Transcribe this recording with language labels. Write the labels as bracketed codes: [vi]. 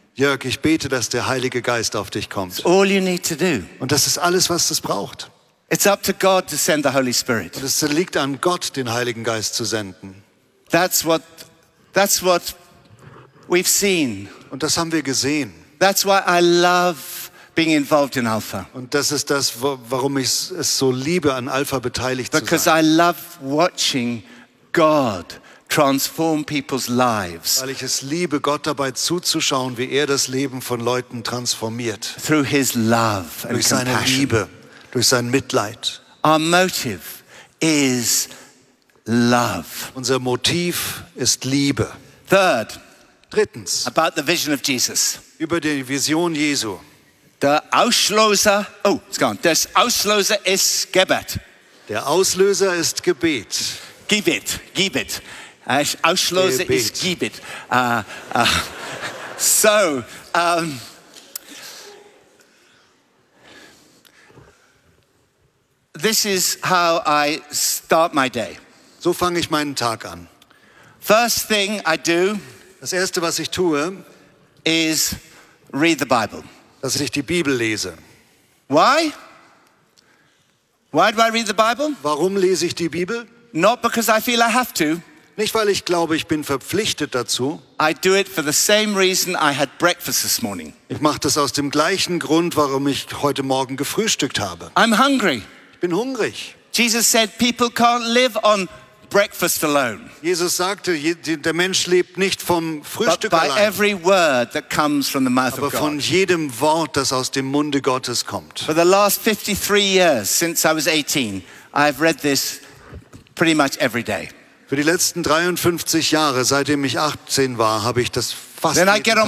[de] Jörg, ich bete, dass der Heilige Geist auf dich kommt. [en] It's all you need to do. [de] Und das ist alles, was es braucht. [en] It's up to God to send the Holy Spirit. [de] Und es liegt an Gott, den Heiligen Geist zu senden. [en] That's what we've seen. [de] Und das haben wir gesehen. [en] That's why I love being involved in Alpha. [de] Und das ist das, warum ich es so liebe, an Alpha beteiligt [en] Because [de] zu sein. [en] Because I love watching God transform people's lives. [de] Weil ich es liebe, Gott dabei zuzuschauen, wie er das Leben von Leuten transformiert. [en] Through his love and [de] durch seine [en] compassion. [de] Liebe, durch sein Mitleid. [en] Our motive is love. [de] Unser Motiv ist Liebe. [en] Third. [de] Drittens. [en] About the vision of Jesus. [de] Über die Vision Jesu. Das Auslöser ist Gebet. Der Auslöser ist Gebet. Gebet. Auslöser ist Gebet. [en] This is how I start my day. [de] So fange ich meinen Tag an. [en] First thing I do. [de] Das erste, was ich tue, [en] is read the Bible. [de] Dass ich die Bibel lese. [en] Why? Why do I read the Bible? [de] Warum lese ich die Bibel? [en] Not because I feel I have to. [de] Nicht weil ich glaube, ich bin verpflichtet dazu. [en] I do it for the same reason I had breakfast this morning. [de] Ich mache das aus dem gleichen Grund, warum ich heute Morgen gefrühstückt habe. [en] I'm hungry. [de] Ich bin hungrig. [en] Jesus said, people can't live on breakfast alone. [de] Jesus sagte, der Mensch lebt nicht vom Frühstück allein. [en] But by every word that comes from the mouth of God. [de] Aber von jedem Wort, das aus dem Munde Gottes kommt. [en] For the last 53 years since I was 18, I've read this pretty much every day. [de] Für die letzten 53 Jahre, seitdem ich 18 war, habe ich das fast jeden Tag gelesen.